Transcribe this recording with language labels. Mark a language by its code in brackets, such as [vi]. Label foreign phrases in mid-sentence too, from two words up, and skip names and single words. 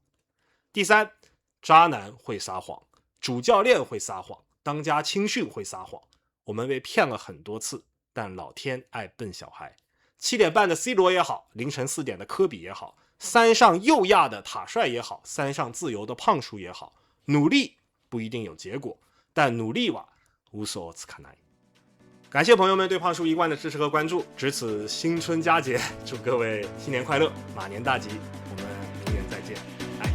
[zh] 第三，渣男会撒谎，主教练会撒谎，当家青训会撒谎。我们被骗了很多次，但老天爱笨小孩。7点半的 C 罗也好，凌晨4点的科比也好，三上又亚的塔帅也好，三上自由的胖叔也好，努力不一定有结果，但 [ja] 努力は嘘をつかない。 [zh] 感谢朋友们对胖叔一贯的支持和关注，值此新春佳节，祝各位新年快乐，马年大吉，我们明年再见。